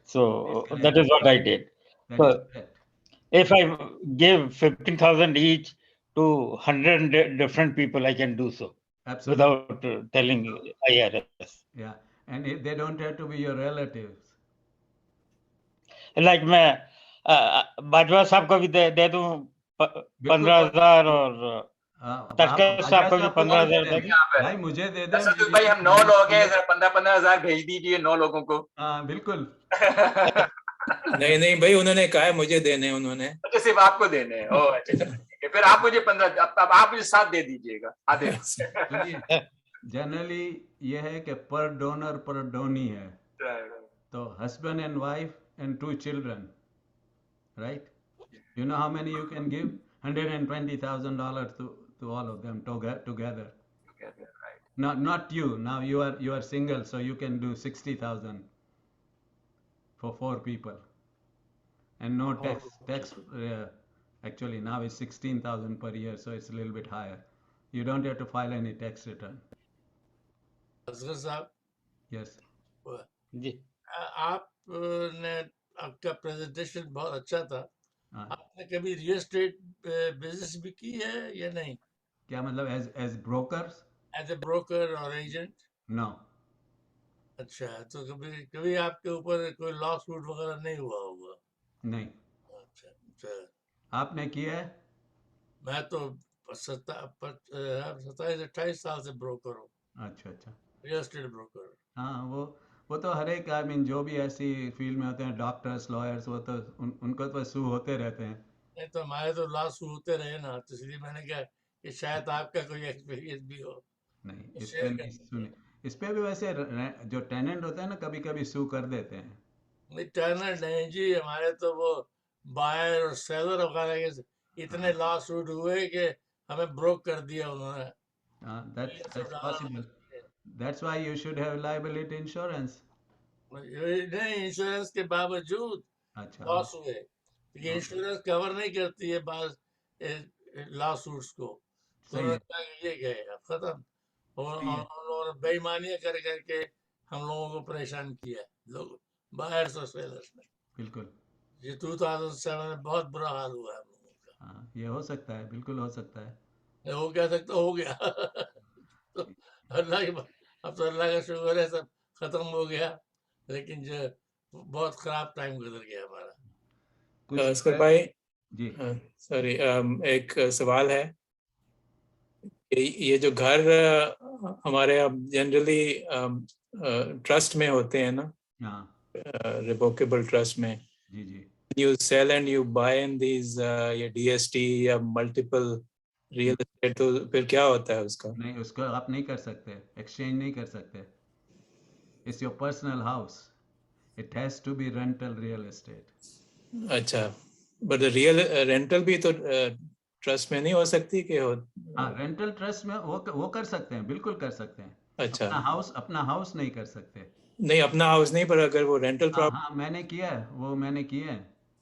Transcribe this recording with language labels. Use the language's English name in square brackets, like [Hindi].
[English] So that is what I did. That is correct. If I give 15,000 each to 100 different people, I can do so. Absolutely. Without telling IRS. Yeah, and they don't have to be your relatives. [Hindi] Like मैं बाजवा साहब को भी दे दूं 15,000 और तशकर साहब को भी 15,000 दे दें। भाई मुझे दे दें। असद भाई हम 9 लोग हैं, 15,000 भेज दीजिए 9 लोगों को। हाँ बिल्कुल। नहीं नहीं भाई, उन्होंने कहा है मुझे देने, उन्होंने। अच्छा सिर्फ आपको देने हैं। ओह अच्छा चलो ठीक है, फिर आप मुझे 15, अब आप मुझे 7 दे दीजिएगा आधे। [English] चलिए, जनरली [Hindi] ये है कि [English] Per donor per donee है, तो husband and wife and 2 children, right? You know how many you can give? $120,000 to all of them together. Right. Not you. Now you are single, so you can do 60,000 for 4 people, and no tax. Actually now is 16,000 per year, so it's a little bit higher. You don't have to file any tax return. [Hindi] Asghar साहब, [English] Yes. [Hindi] जी आपने आपका presentation बहुत अच्छा था। हाँ, आपने कभी real estate business भी की है या नहीं, क्या मतलब [English] as brokers? As a broker और agent? No. [Hindi] अच्छा, तो कभी कभी आपके ऊपर कोई लॉ सूट वगैरह नहीं हुआ होगा? नहीं। अच्छा अच्छा। आपने किया है? मैं तो 27-28 साल से ब्रोकर हूँ, अच्छा अच्छा। Real estate broker. हाँ, वो तो हर एक, आई मीन, जो भी ऐसी फील्ड में होते हैं, डॉक्टर्स, लॉयर्स, वो तो उनको तो सू होते रहते हैं। नहीं तो हमारे तो लॉ सूट होते रहे ना, तो इसलिए मैंने कहा कि शायद आपका कोई एक्सपीरियंस भी हो। नहीं, इस पे [English] share [Hindi] नहीं करते सुने। इस पे भी वैसे जो टेनेंट होते हैं ना, कभी कभी सू कर देते हैं। नहीं, टर्नर नहीं जी, हमारे तो वो बायर और सेलर वगैरह के इतने लॉ सूट हुए कि हमें ब्रोक कर दिया उन्होंने। [English] That's possible. That's why you should have liability insurance. [Hindi] नहीं, इंश्योरेंस के बावजूद अच्छा। लॉस हुए, क्योंकि इंश्योरेंस कवर नहीं करती है बाज लॉ सूट्स को, तो सही है। उन्होंने कहा कि ये गए अब खत्म। और सही है। उन लोगों ने बेईमानियां कर करके हम लोगों को परेशान किया, लोग बायर्स और सेलर्स ने। बिल्कुल। ये 2007 में बहुत बुरा हाल हुआ है हम लोगों का। हाँ, ये हो सकता है, बिल्कुल हो सकता है। ये हो क्या सकता, हो गया। तो अल्लाह के, अब तो अल्लाह का शुक्र है सब खत्म हो गया, लेकिन जो बहुत खराब टाइम गुजर गया हमारा। अस्कर भाई जी। सॉरी, एक सवाल है कि ये जो घर हमारे अब जनरली ट्रस्ट में होते हैं ना, हाँ रिवोकेबल ट्रस्ट में, जी जी। [English] you sell and you buy in these ये DST या multiple real estate, [Hindi] तो फिर क्या होता है उसका? नहीं, उसको आप नहीं कर सकते, एक्सचेंज नहीं कर सकते। [English] It's your personal house. It has to be rental real estate. [Hindi] अच्छा, [English] but the real rental [Hindi] भी तो ट्रस्ट में नहीं हो सकती कि हो? हाँ, रेंटल ट्रस्ट में वो कर सकते हैं, बिल्कुल कर सकते हैं। अच्छा, अपना हाउस नहीं कर सकते। नहीं अपना हाउस नहीं, पर अगर वो रेंटल प्रॉपर्टी, हाँ, मैंने किया है, वो मैंने किया है।